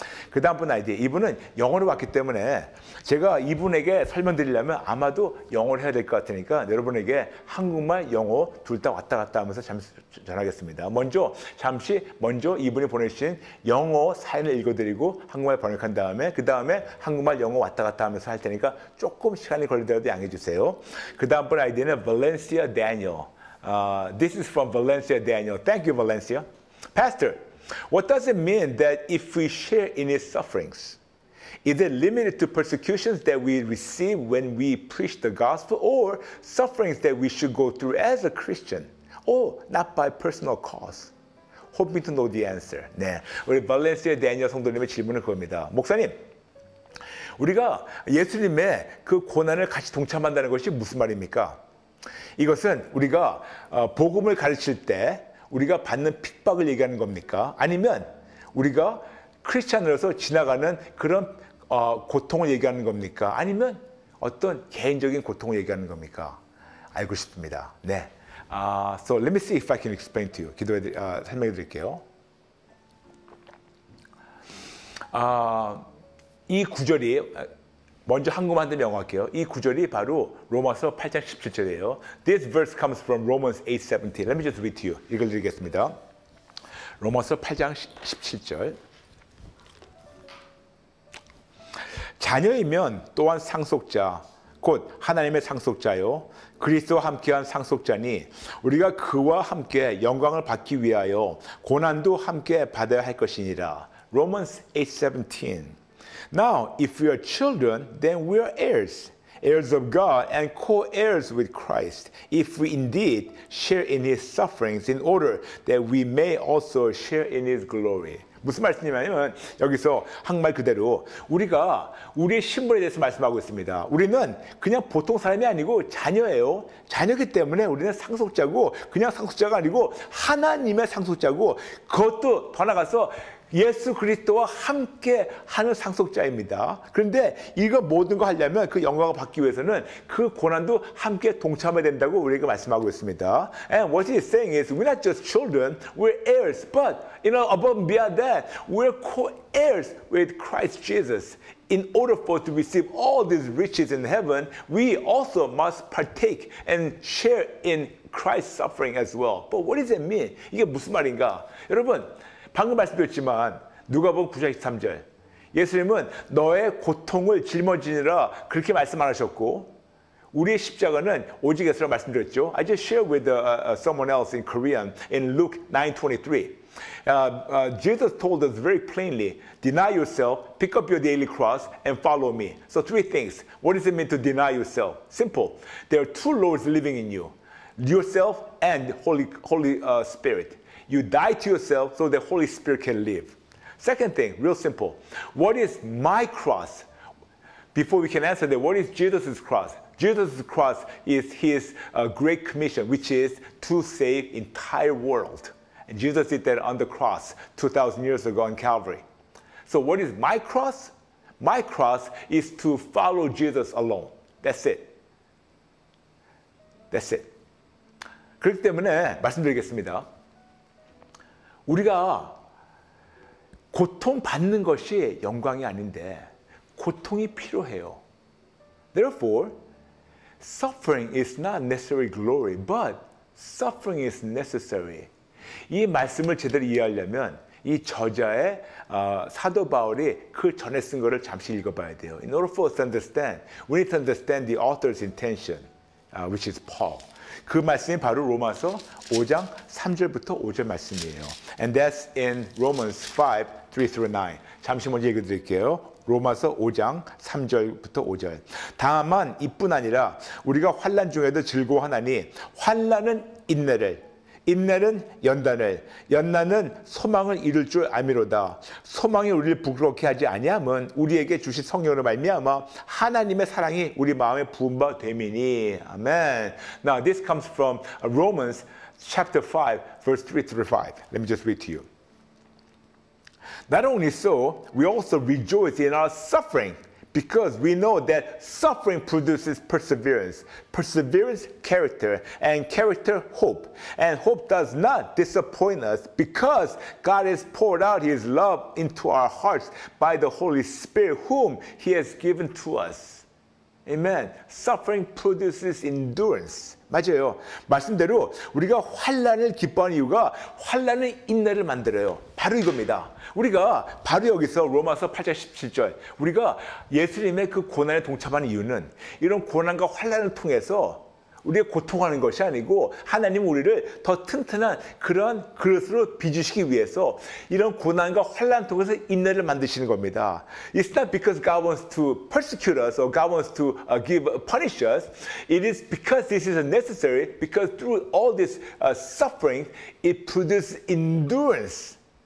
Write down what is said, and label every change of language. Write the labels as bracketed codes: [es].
[ko] 그 다음 분 아이디, 이분은 영어로 왔기 때문에 제가 이분에게 설명드리려면 아마도 영어를 해야 될 것 같으니까 여러분에게 한국말, 영어 둘 다 왔다 갔다 하면서 잠시 전하겠습니다. 먼저 이분이 보내주신 영어 사연을 읽어드리고 한국말 번역한 다음에 그 다음에 한국말, 영어 왔다 갔다 하면서 할 테니까 조금 시간이 걸리더라도 양해해 주세요. 그 다음 분 아이디는 Valencia Daniel. [en] This is from Valencia Daniel. Thank you, Valencia. Pastor, what does it mean that if we share in his sufferings? Is it limited to persecutions that we receive when we preach the gospel, or sufferings that we should go through as a Christian, or not by personal cause? Hoping to know the answer. [ko] 네, 우리 발렌시아 데니엘 성도님의 질문은 그겁니다. 목사님, 우리가 예수님의 그 고난을 같이 동참한다는 것이 무슨 말입니까? 이것은 우리가 복음을 가르칠 때 우리가 받는 핍박을 얘기하는 겁니까? 아니면 우리가 크리스찬으로서 지나가는 그런 고통을 얘기하는 겁니까? 아니면 어떤 개인적인 고통을 얘기하는 겁니까? 알고 싶습니다. 네. [en] So let me see if I can explain to you. [ko] 설명해 드릴게요. 이 구절이 먼저 한국말 한번 영어할게요. 이 구절이 바로 로마서 8장 17절이에요. [en] This verse comes from Romans 8:17. Let me just read to you. [ko] 읽어드리겠습니다. 로마서 8장 17절. 자녀이면 또한 상속자, 곧 하나님의 상속자요. 그리스도와 함께한 상속자니 우리가 그와 함께 영광을 받기 위하여 고난도 함께 받아야 할 것이니라. [en] Romans 8:17. Now, if we are children, then we are heirs, heirs of God and co-heirs with Christ, if we indeed share in his sufferings in order that we may also share in his glory. [ko] 무슨 말씀이냐면 여기서 한말 그대로 우리가 우리의 신분에 대해서 말씀하고 있습니다. 우리는 그냥 보통 사람이 아니고 자녀예요. 자녀이기 때문에 우리는 상속자고 그냥 상속자가 아니고 하나님의 상속자고 그것도 더 나가서 예수 그리스도와 함께 하는 상속자입니다. 그런데 이거 모든 거 하려면 그 영광을 받기 위해서는 그 고난도 함께 동참해야 된다고 우리가 말씀하고 있습니다. [en] And what he's saying is we're not just children, we're heirs. But above and beyond that, we're co-heirs with Christ Jesus. In order for us to receive all these riches in heaven, we also must partake and share in Christ's suffering as well. But what does it mean? [ko] 이게 무슨 말인가? 여러분, 방금 말씀드렸지만 누가복음 9장 23절 예수님은 너의 고통을 짊어지느라 그렇게 말씀 안 하셨고 우리의 십자가는 오직 예수라고 말씀드렸죠. [en] I just shared with someone else in Korean in Luke 9:23. Jesus told us very plainly, deny yourself, pick up your daily cross, and follow me. So three things. What does it mean to deny yourself? Simple. There are two lords living in you, yourself and Holy Spirit. You die to yourself so the Holy Spirit can live. Second thing, real simple. What is my cross? Before we can answer that, what is Jesus' cross? Jesus' cross is his great commission, which is to save entire world. And Jesus did that on the cross 2,000 years ago on Calvary. So what is my cross? My cross is to follow Jesus alone. That's it. That's it. [ko] 그렇기 때문에 말씀드리겠습니다. 우리가 고통받는 것이 영광이 아닌데 고통이 필요해요. [en] Therefore, suffering is not necessarily glory, but suffering is necessary. [ko] 이 말씀을 제대로 이해하려면 이 저자의 사도 바울이 그 전에 쓴 거를 잠시 읽어봐야 돼요. [en] In order for us to understand, we need to understand the author's intention, which is Paul. [ko] 그 말씀이 바로 로마서 5장 3절부터 5절 말씀이에요. [en] And that's in Romans 5, 3-9. [ko] 잠시 먼저 읽어드릴게요. 로마서 5장 3절부터 5절. 다만 이뿐 아니라 우리가 환난 중에도 즐거워하나니 환난은 인내를, 인내는 연단을, 연단은 소망을 이룰 줄 알미로다. 소망이 우리를 부끄럽게 하지 아니함은 우리에게 주신 성령으로 말미암아 하나님의 사랑이 우리 마음에 부은 바 됨이니. [en] 아멘. Now this comes from Romans chapter 5 verse 3-5. Let me just read to you. Not only so, we also rejoice in our suffering, Because we know that suffering produces perseverance, perseverance, character, and character, hope. And hope does not disappoint us because God has poured out His love into our hearts by the Holy Spirit, whom He has given to us. Amen. Suffering produces endurance. [ko] 맞아요. 말씀대로 우리가 환난을 기뻐하는 이유가 환난은 인내를 만들어요. 바로 이겁니다. 우리가 바로 여기서 로마서 8장 17절 우리가 예수님의 그 고난에 동참하는 이유는 이런 고난과 환난을 통해서 우리가 고통하는 것이 아니고 하나님 우리를 더 튼튼한 그런 그릇으로 빚으시기 위해서 이런 고난과 환난 통해서 인내를 만드시는 겁니다. [en] It's not because God wants to persecute us or God wants to punish us. It is because this is necessary because through all this suffering it produces endurance.